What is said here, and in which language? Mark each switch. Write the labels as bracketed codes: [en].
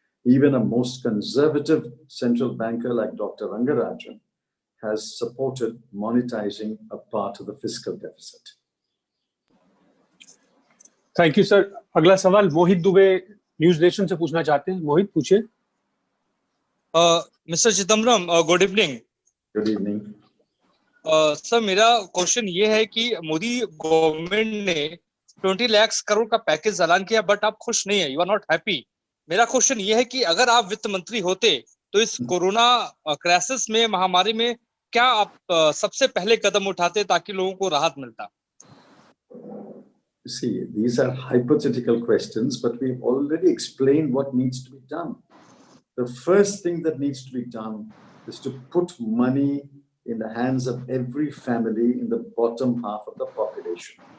[en] Even a most conservative central banker like Dr. Rangarajan has supported monetizing a part of the fiscal deficit. Thank you, sir. [hi] अगला सवाल मोहित Dubey news nation से पूछना चाहते हैं. मोहित पूछिए. [en] Mr. Chidambaram, good evening. Good evening. [hi] Sir मेरा question ये है कि मोदी गवर्नमेंट ने 20 लाख करोड़ का पैकेज ऐलान किया, बट आप खुश नहीं है, [en] You are not happy. [hi] मेरा क्वेश्चन ये है कि अगर आप वित्त मंत्री होते तो इस कोरोना क्राइसिस में, महामारी में, क्या आप सबसे पहले कदम उठाते ताकि लोगों को राहत मिलता? [en] See, these are hypothetical questions, but we've already explained what needs to be done. The first thing that needs to be done is to put money in the hands of every family in the bottom half of the population.